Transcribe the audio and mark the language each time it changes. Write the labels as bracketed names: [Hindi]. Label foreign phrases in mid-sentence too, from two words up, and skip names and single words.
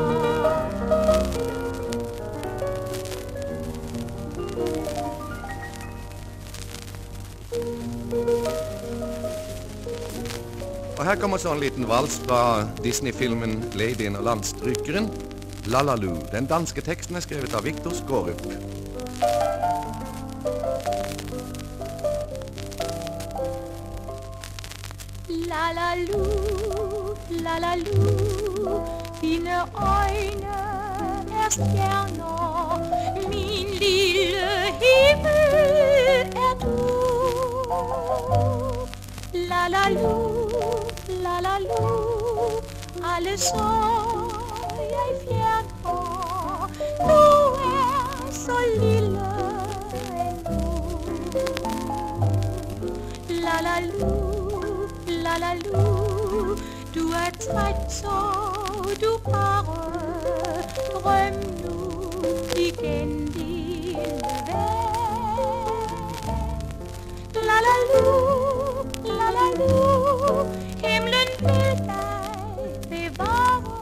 [Norwegian] Og her kommer så en liten vals fra Disney-filmen Ladyen og Landstrykeren, La La Lu. Den danske teksten er skrevet av Victor Skårup. [Danish] La la lu, la la lu, dine øjne er stjerner, min lille himmel er du. La la lu, la la lu, alle sorg jeg fjerner, du er så lille endnu. La la lu, la la lu, du er træt, så du bare drøm nu igen, lille ven. La la lu, la la lu, himlen vil dig bevare.